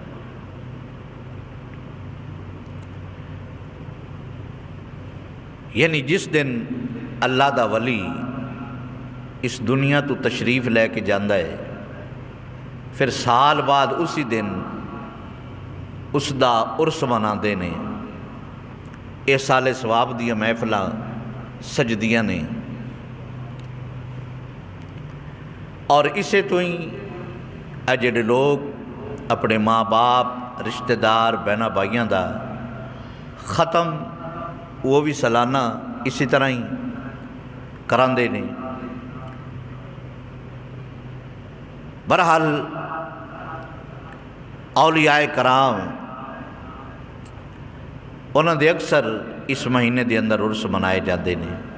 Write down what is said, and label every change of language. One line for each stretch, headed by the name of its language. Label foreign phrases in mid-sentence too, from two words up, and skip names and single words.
Punjabi: یعنی جس دن اللہ دا ولی اس دنیا تو تشریف لے کے جاندہ ہے، پھر سال بعد اسی دن اس دا عرس مناندے نے۔ اے سال ثواب دیا محفلاں سجدیاں نے، اور اسے تو ہی اے جڑے لوگ اپنے ماں باپ رشتہ دار بہناں بھائیاں دا ختم وہ بھی سالانہ اسی طرح ہی کراندے نے۔ بہرحال اولیاء کرام انہاں دے اکثر اس مہینے دے اندر عرس منائے جاندے نے۔